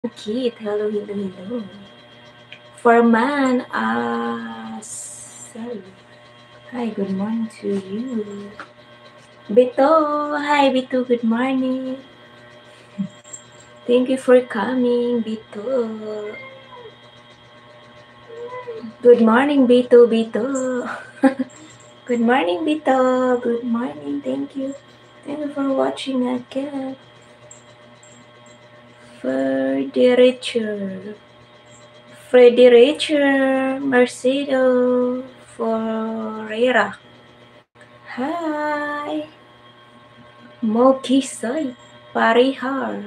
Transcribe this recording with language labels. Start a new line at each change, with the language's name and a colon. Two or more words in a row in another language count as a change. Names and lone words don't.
English: Kit, hello. Forman, hi, good morning to you. Bito, hi Bito, good morning. Thank you for coming, Bito. Good morning, Bito. Good morning, Bito. Good morning, thank you. Thank you for watching again. Fredericher Mercedo Ferreira. Hi. Moki Soy Parihar.